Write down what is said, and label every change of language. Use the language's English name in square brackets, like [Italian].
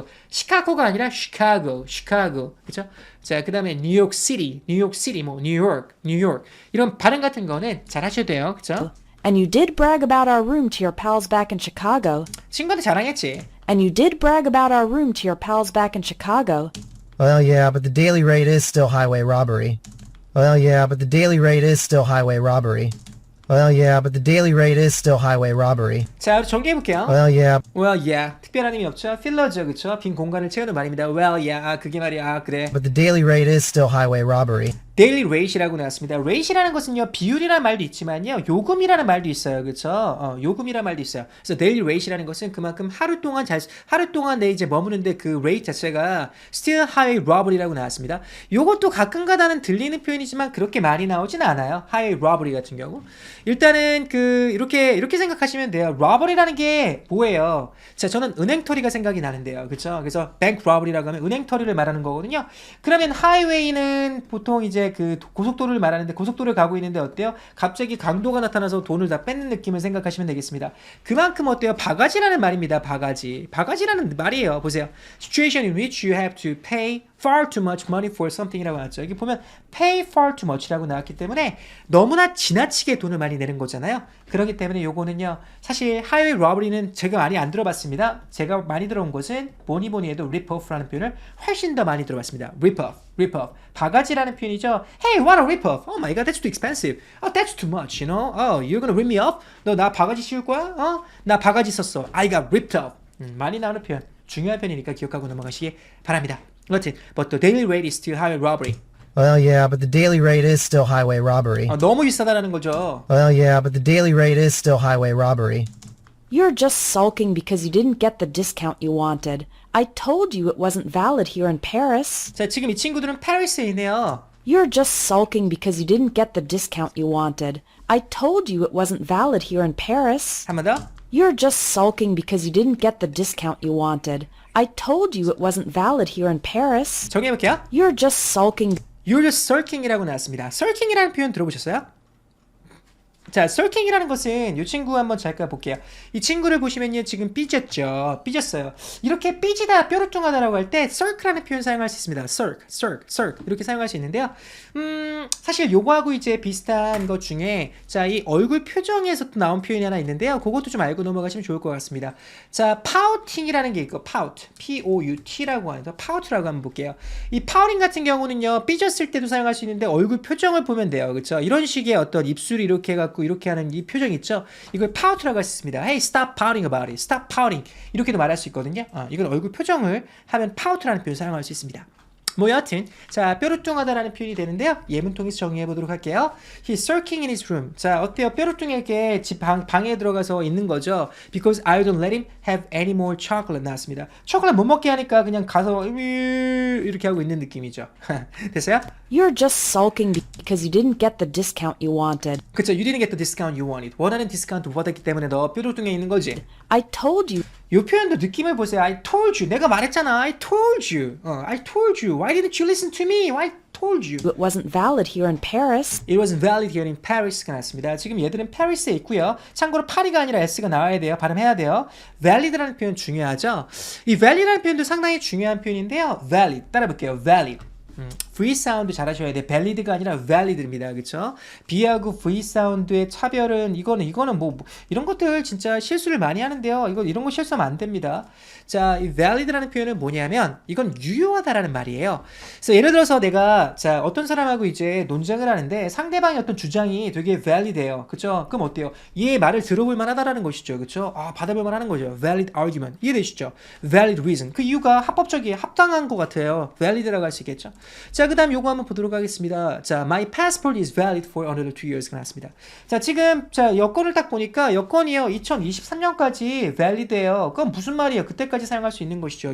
[Korean] 시카고가 아니라 시카고, 그렇죠? 자, 그 다음에 뉴욕시티, 뭐 뉴욕 이런 발음 같은 거는 잘 하셔야 돼요, 그렇죠? [English] And you did brag about our room to your pals back in Chicago. [Korean] 친구한테 자랑했지. [English] And you did brag about our room to your pals back in Chicago. Well, yeah, but the daily rate is still highway robbery. Well, yeah, but the daily rate is still highway robbery. Well, yeah, but the daily rate is still highway robbery. [Korean] 자, 정리해볼게요. [English] Well, yeah. Well, yeah. [Korean] 특별한 의미 없죠. 필러죠, 그쵸? 빈 공간을 채우는 말입니다. [English] Well, yeah. [Korean] 그게 말이야. 그래. [English] But the daily rate is still highway robbery. [Korean] daily rate이라고 나왔습니다. rate이라는 것은요, 비율이라는 말도 있지만요, 요금이라는 말도 있어요. 그쵸? 요금이라는 말도 있어요. 그래서 daily rate이라는 것은 그만큼 하루 동안 내 이제 머무는데 그 rate 자체가 [English] still highway robbery [Korean] 라고 나왔습니다. 요것도 가끔가다는 들리는 표현이지만 그렇게 많이 나오진 않아요. highway robbery 같은 경우. 일단은 이렇게 생각하시면 돼요. robbery라는 게 뭐예요? 자, 저는 은행털이가 생각이 나는데요. 그쵸? 그래서 bank robbery라고 하면 은행털이를 말하는 거거든요. 그러면 highway는 보통 이제 그 고속도로를 말하는데 고속도로를 가고 있는데 어때요? 갑자기 강도가 나타나서 돈을 다 뺏는 느낌을 생각하시면 되겠습니다. 그만큼 어때요? 바가지라는 말입니다. 바가지라는 말이에요. 보세요. [English] Situation in which you have to pay far too much money for something이라고 [Korean] 나왔죠. 여기 보면 [English] pay far too much [Korean] 라고 나왔기 때문에 너무나 지나치게 돈을 많이 내는 거잖아요. 그렇기 때문에 요거는요. 사실 highway robbery는 제가 많이 안 들어봤습니다. 제가 많이 들어온 것은 뭐니 해도 rip-off라는 표현을 훨씬 더 많이 들어봤습니다. [English] rip-off. [Korean] 바가지라는 표현이죠. [English] Hey, what a rip-off. Oh my god, that's too expensive. Oh, that's too much, you know. Oh, you're gonna rip me off? [Korean] 너 나 바가지 씌울 거야? 나 바가지 썼어. [English] I got ripped off. [Korean] 많이 나오는 표현. 중요한 표현이니까 기억하고 넘어가시기 바랍니다. [English] 여튼, but the daily rate is still highway robbery. Well, yeah, but the daily rate is still highway robbery. 너무 비싸다라는 거죠. Well, yeah, but the daily rate is still highway robbery. You're just sulking because you didn't get the discount you wanted. I told you it wasn't valid here in Paris. [Korean] 자, 지금 이 친구들은 파리스에 있네요. [English] You're just sulking because you didn't get the discount you wanted. I told you it wasn't valid here in Paris. [Korean] 한 번 더. [English] You're just sulking because you didn't get the discount you wanted. I told you it wasn't valid here in Paris. [Korean] 정리해볼게요. [English] You're just sulking. You're just sulking이라고 [Korean] 나왔습니다. sulking이라는 표현 들어보셨어요? 자, sulking이라는 것은 이 친구 한번 잠깐 볼게요. 이 친구를 보시면요, 지금 삐졌어요. 이렇게 삐지다, 뾰루뚱하다라고 할 때 sulk라는 표현 사용할 수 있습니다. sulk 이렇게 사용할 수 있는데요. 사실 요거하고 이제 비슷한 것 중에 자, 이 얼굴 표정에서 또 나온 표현이 하나 있는데요. 그것도 좀 알고 넘어가시면 좋을 것 같습니다. 자, pouting이라는 게 있고 pout, P-O-U-T라고 하는데 pout라고 한번 볼게요. 이 pouting 같은 경우는요, 삐졌을 때도 사용할 수 있는데 얼굴 표정을 보면 돼요. 그렇죠? 이런 식의 어떤 입술이 이렇게 해갖고 이렇게 하는 이 표정 있죠? 이걸 pout라고 할 수 있습니다. [English] Hey, stop pouting about it. Stop pouting. [Korean] 이렇게도 말할 수 있거든요. 이건 얼굴 표정을 하면 pout라는 표현 사용할 수 있습니다. 뭐 여하튼 자, 뾰루뚱하다라는 표현이 되는데요. 예문통해서 정리해 보도록 할게요. [English] He's sulking in his room. [Korean] 자, 어때요? 뾰루뚱하게 집 방에 들어가서 있는 거죠. [English] Because I don't let him have any more chocolate [Korean] 나왔습니다. 초콜릿 못 먹게 하니까 그냥 가서 이렇게 하고 있는 느낌이죠. 됐어요? [English] You're just sulking because you didn't get the discount you wanted. [Korean] 그쵸? [English] You didn't get the discount you wanted. [Korean] 원하는 디스카운트 못 받았기 때문에 너 뾰루뚱해 있는 거지. [English] I told you. [Korean] 이 표현도 느낌을 보세요. [English] I told you. [Korean] 내가 말했잖아. [English] I told you. I told you. Why didn't you listen to me? I told you. It wasn't valid here in Paris. It wasn't valid here in Paris가 [Korean] 나왔습니다. 지금 얘들은 파리스에 있고요. 참고로 파리가 아니라 S가 나와야 돼요. 발음해야 돼요. valid라는 표현 중요하죠. 이 valid라는 표현도 상당히 중요한 표현인데요. valid 따라볼게요. valid. V 사운드 잘하셔야 돼. valid가 아니라 valid입니다. 그쵸? B하고 V 사운드의 차별은 이거는 뭐 이런 것들 진짜 실수를 많이 하는데요. 이런 거 실수하면 안 됩니다. 자, 이 valid라는 표현은 뭐냐면 이건 유효하다라는 말이에요. 그래서 예를 들어서 내가 자 어떤 사람하고 이제 논쟁을 하는데 상대방의 어떤 주장이 되게 valid해요. 그쵸? 그럼 어때요? 얘의 말을 들어볼 만하다라는 것이죠. 그쵸? 받아볼 만하는 거죠. valid argument. 이해되시죠? valid reason. 그 이유가 합법적이에요. 합당한 것 같아요. valid라고 할 수 있겠죠? 자, 그 다음 요거 한번 보도록 하겠습니다. [English] 자, my passport is valid for another 2 years가 [Korean] 나왔습니다. 자, 지금 자 여권을 딱 보니까 여권이요 2023년까지 valid해요. 그건 무슨 말이에요? 그때까지 사용할 수 있는 것이죠.